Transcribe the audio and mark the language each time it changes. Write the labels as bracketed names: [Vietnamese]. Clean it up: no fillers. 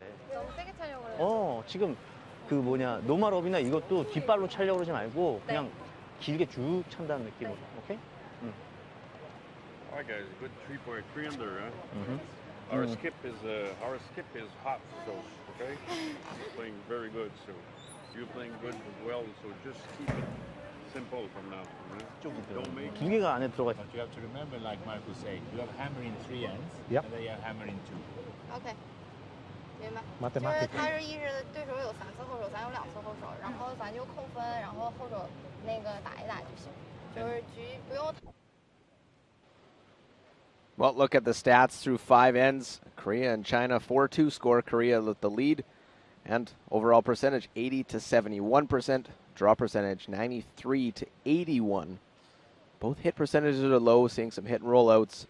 [Korean] 너무 세게 차려고 그래요. 지금 그 뭐냐 노멀업이나 이것도 뒷발로 차려고 그러지 말고 그냥 길게 쭉 찬다는 느낌으로. 오케이? [English] Alright guys, good 3.3 under, huh? Our skip is hot, so okay? You're playing very good, so you're playing good as well, so just keep it simple from now. Don't make [Korean] 두 개가 안에 들어가 있어. [English] But you have to remember, like Marco said, you have hammer in 3 ends, Yep. and then you have hammer in 2. [Chinese] OK，明白。 [English] Mathematics. [Chinese] 就是他是一是对手有3次后手，咱有2次后手，然后咱就扣分，然后后手那个打一打就行，就是局不用。 [English] Well, look at the stats through 5 ends. Korea and China 4-2 score. Korea with the lead. And overall percentage 80 to 71%. Draw percentage 93 to 81. Both hit percentages are low, seeing some hit and rollouts.